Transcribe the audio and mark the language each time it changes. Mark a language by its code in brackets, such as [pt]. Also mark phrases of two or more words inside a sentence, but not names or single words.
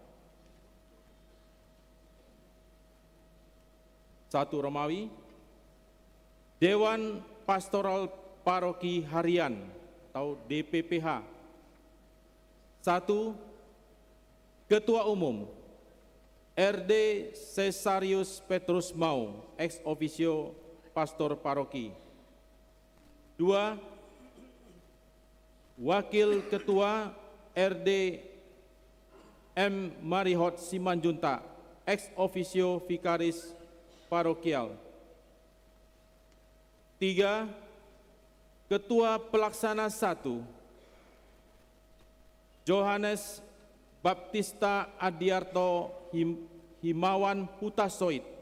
[id] 1 Romawi, Dewan Pastoral Paroki Harian atau DPPH. 1. Ketua Umum RD Cesarius Petrus Mau, [la] ex officio [id] Pastor Paroki. 2. Wakil Ketua RD M. Marihot Simanjuntak, [la] ex officio [id] Vicaris Parokial. 3. Ketua Pelaksana 1 Johannes Baptista Adiarto Himawan Hutasoid.